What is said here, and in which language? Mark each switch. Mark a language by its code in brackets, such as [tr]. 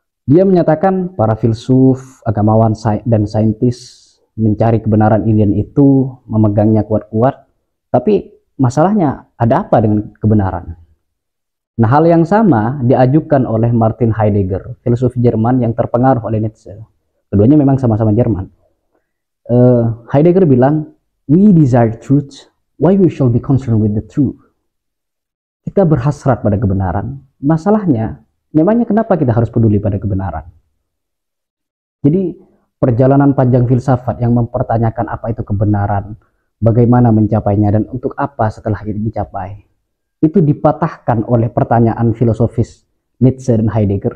[id] Dia menyatakan para filsuf, agamawan, dan saintis mencari kebenaran ini dan itu, memegangnya kuat-kuat, tapi masalahnya ada apa dengan kebenaran? Nah, hal yang sama diajukan oleh Martin Heidegger, filsuf Jerman yang terpengaruh oleh Nietzsche. Keduanya memang sama-sama Jerman. [en] Heidegger [id] bilang, [en] we desire truth, why we shall be concerned with the truth. [id] Kita berhasrat pada kebenaran. Masalahnya, memangnya kenapa kita harus peduli pada kebenaran? Jadi, perjalanan panjang filsafat yang mempertanyakan apa itu kebenaran, bagaimana mencapainya, dan untuk apa setelah itu dicapai, itu dipatahkan oleh pertanyaan filosofis Nietzsche dan Heidegger.